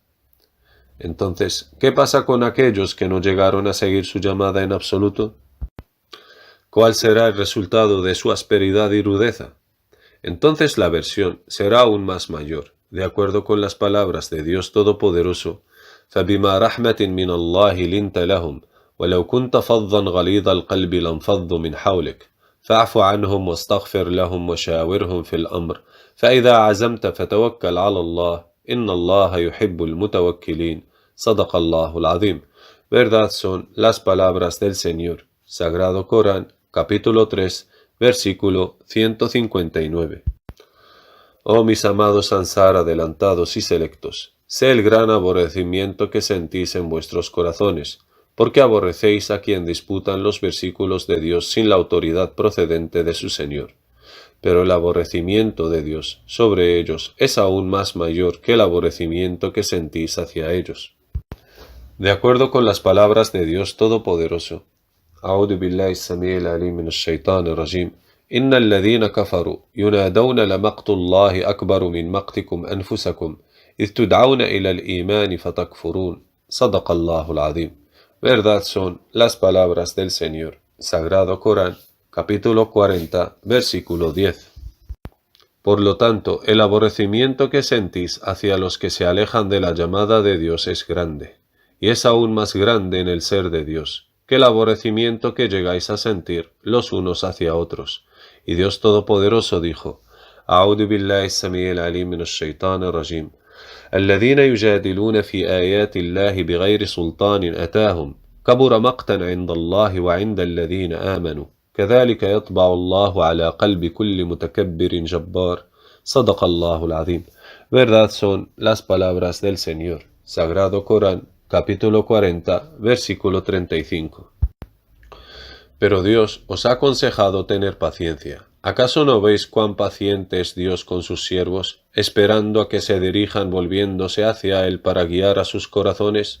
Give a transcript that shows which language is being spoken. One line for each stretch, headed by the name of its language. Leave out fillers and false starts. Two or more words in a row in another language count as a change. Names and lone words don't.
Spanish: Entonces, ¿qué pasa con aquellos que no llegaron a seguir su llamada en absoluto? ¿Cuál será el resultado de su asperidad y rudeza? Entonces la aversión será aún más mayor, de acuerdo con las palabras de Dios Todopoderoso:
Arabic: فَبِمَا رَحْمَةٍ مِّنَ اللَّهِ لِنْتَ لَهُمْ وَلَوْ كُنْتَ فَظًّا غَلِيظَ الْقَلْبِ لَانفَضُّوا مِنْ حَوْلِكَ فاعف عنهم واستغفر لهم وشاورهم في الأمر فإذا عزمت فتوكل على الله إن الله يحب المتوكلين. صدق الله العظيم.
Spanish: Verdad son las palabras del Señor. Sagrado Corán, capítulo 3, versículo 159. Oh mis amados Ansar adelantados y selectos, sé el gran aborrecimiento que sentís en vuestros corazones, porque aborrecéis a quien disputan los versículos de Dios sin la autoridad procedente de su Señor. Pero el aborrecimiento de Dios sobre ellos es aún más mayor que el aborrecimiento que sentís hacia ellos. De acuerdo con las palabras de Dios Todopoderoso:
Arabic: أعوذ بالله السميع العليم من الشيطان الرجيم. إن الذين كفروا ينادون لمقت الله أكبر من مقتكم أنفسكم إذ تدعون إلى الإيمان فتكفرون. صدق الله العظيم.
Spanish: Verdad son las palabras del Señor. Sagrado Corán, capítulo 40, versículo 10. Por lo tanto, el aborrecimiento que sentís hacia los que se alejan de la llamada de Dios es grande, y es aún más grande en el ser de Dios que el aborrecimiento que llegáis a sentir los unos hacia otros. Y Dios Todopoderoso dijo:
Arabic: أعوذ بالله السميع العليم من الشيطان الرجيم. الذين يجادلون في آيات الله بغير سلطان أتاهم كبر مقتا عند الله وعند الذين آمنوا كذلك يطبع الله على قلب كل متكبر جبار. صدق الله العظيم.
Spanish: Verdad son las palabras del Señor. Sagrado Corán, capítulo 40, versículo 35. Pero Dios os ha aconsejado tener paciencia. ¿Acaso no veis cuán paciente es Dios con sus siervos, esperando a que se dirijan volviéndose hacia Él para guiar a sus corazones?